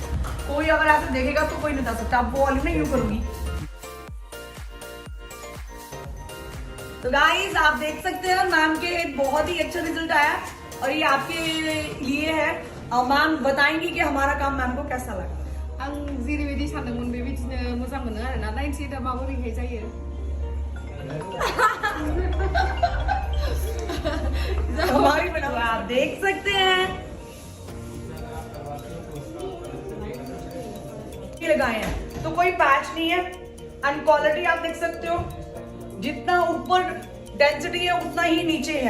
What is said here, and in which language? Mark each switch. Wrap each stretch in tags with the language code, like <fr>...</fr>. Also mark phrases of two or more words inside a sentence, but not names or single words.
<hi>कोई अगर ऐसे देखेगा तो कोई नहीं बता सकता। अब वो वाली मैं यूं करूंगी तो गाइस आप देख सकते हैं मैम के बहुत ही अच्छा रिजल्ट आया और ये आपके लिए है। और मैम बताएंगी कि हमारा काम मैम को कैसा लगा।</hi> <brx>आं जेरैबायदि सानदोंमोन बेबायदिनो मोजां मोनो आरोना। नायनोसै दा माबोरैहाय जायो।</brx> <hi>हमारी मैडम आप देख सकते हैं ये लगाए हैं तो कोई पैच नहीं है।</hi> <en>and quality</en> <hi>आप देख सकते हो, जितना ऊपर डेंसिटी है उतना ही नीचे है।</hi>